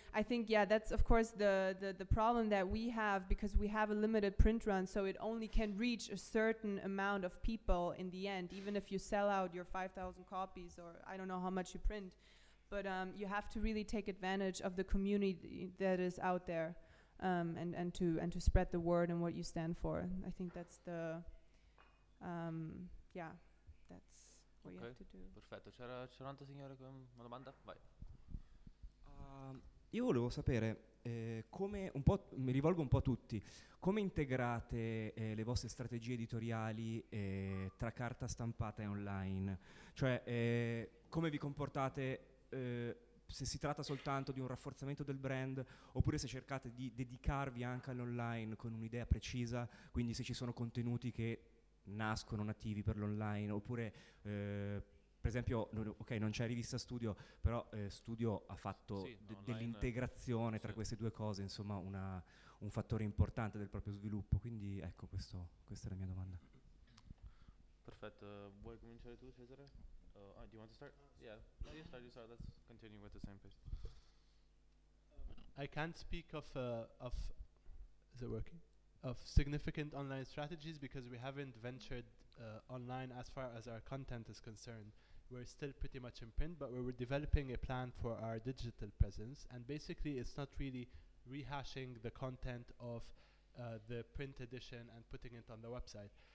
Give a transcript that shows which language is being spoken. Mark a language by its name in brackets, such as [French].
[English] I think, yeah, that's of course the problem that we have, because we have a limited print run, so it only can reach a certain amount of people in the end, even if you sell out your 5,000 copies, or I don't know how much you print, but you have to really take advantage of the community that is out there, and to spread the word and what you stand for. I think that's the yeah, that's what you have to do. [Italian] Perfetto, c'era un altro signore con una domanda? Vai. Io volevo sapere come, un po', mi rivolgo un po' a tutti, come integrate le vostre strategie editoriali tra carta stampata e online? Cioè, come vi comportate, se si tratta soltanto di un rafforzamento del brand, oppure se cercate di dedicarvi anche all'online con un'idea precisa, quindi se ci sono contenuti che nascono nativi per l'online, oppure per esempio, ok, non c'è rivista Studio, però Studio ha fatto dell'integrazione tra queste due cose, insomma un fattore importante del proprio sviluppo, quindi ecco, questa è la mia domanda. Perfetto, vuoi cominciare tu, Cesare? [English] Do you want to start? Yeah, no, you start, let's continue with the same pace. I can't speak of is it working? Of significant online strategies, because we haven't ventured online as far as our content is concerned. We're still pretty much in print, but we're developing a plan for our digital presence, and basically it's not really rehashing the content of the print edition and putting it on the website.